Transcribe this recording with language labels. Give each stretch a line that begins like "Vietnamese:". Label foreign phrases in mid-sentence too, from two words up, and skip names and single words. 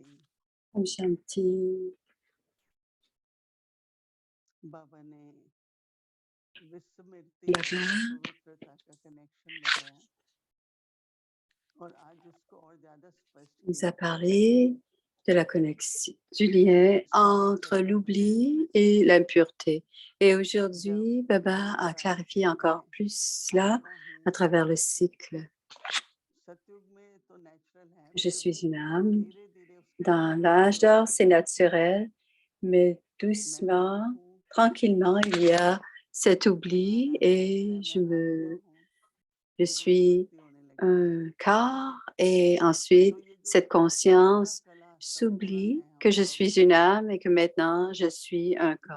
Hindi: ओम शांति। बाबा ने विस्मृति बाबा और पवित्रता का कनेक्शन बताया और आज उसको और ज्यादा स्पष्ट
French: nous a
Hindi: किया।
French: parlé de la connexion, du lien entre l'oubli et l'impureté. Et aujourd'hui, Baba a clarifié encore plus cela à travers le cycle.
Hindi: सतयुग में तो नेचुरल है,
French: Je suis une âme.
Hindi: धीरे-धीरे उसका
French: Dans l'âge d'or, c'est naturel, mais doucement, tranquillement, il y a cet oubli et je suis un corps et ensuite cette conscience s'oublie que je suis une âme et que maintenant je suis un corps.